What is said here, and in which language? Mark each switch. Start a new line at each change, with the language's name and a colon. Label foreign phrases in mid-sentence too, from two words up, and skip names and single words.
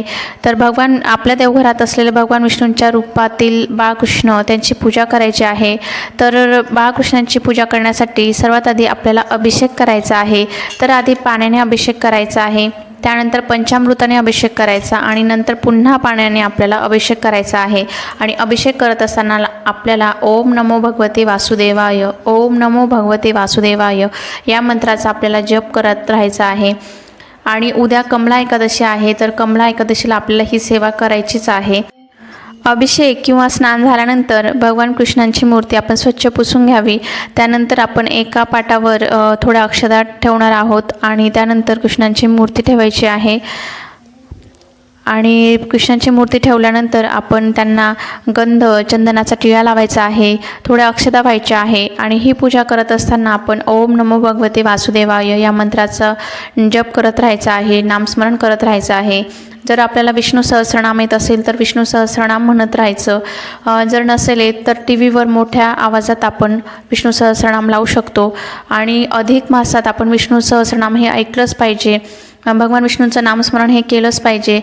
Marathi: तर आपल्या देवघरात असलेले भगवान विष्णूंच्या रूपातील बाळकृष्ण त्यांची पूजा करायची आहे. तर बाळकृष्णांची पूजा करण्यासाठी सर्वात आधी आपल्याला अभिषेक करायचा आहे. तर आधी पाण्याने अभिषेक करायचा आहे, त्यानंतर पंचामृताने अभिषेक करायचा आणि नंतर पुन्हा पाण्याने आपल्याला अभिषेक करायचा आहे. आणि अभिषेक करत असताना आपल्याला
Sanskrit: ओम नमो भगवते वासुदेवाय, ओम नमो भगवते वासुदेवाय
Marathi: या मंत्राचा आपल्याला जप करत राहायचा आहे. आणि उद्या कमला एकादशी आहे, तर कमला एकादशीला आपल्याला ही सेवा करायचीच आहे. अभिषेक किंवा स्नान झाल्यानंतर भगवान कृष्णांची मूर्ती आपण स्वच्छ पुसून घ्यावी. त्यानंतर आपण एका पाटावर थोड्या अक्षता ठेवणार आहोत आणि त्यानंतर कृष्णांची मूर्ती ठेवायची आहे. आणि कृष्णांची मूर्ती ठेवल्यानंतर आपण त्यांना गंध चंदनाचा टिळा लावायचा आहे, थोड्या अक्षता व्हायच्या आहे. आणि ही पूजा करत असताना आपण
Sanskrit: ओम नमो भगवते वासुदेवाय
Marathi: या मंत्राचा जप करत राहायचा आहे, नामस्मरण करत राहायचं आहे. जर आपल्याला विष्णू सहस्रनाम येत असेल तर विष्णू सहस्रनाम म्हणत राहायचं. जर नसेल येत तर टी व्हीवर मोठ्या आवाजात आपण विष्णू सहस्रनाम लावू शकतो. आणि अधिक मासात आपण विष्णू सहस्रनाम हे ऐकलंच पाहिजे, भगवान विष्णूंचं नामस्मरण हे केलंच पाहिजे.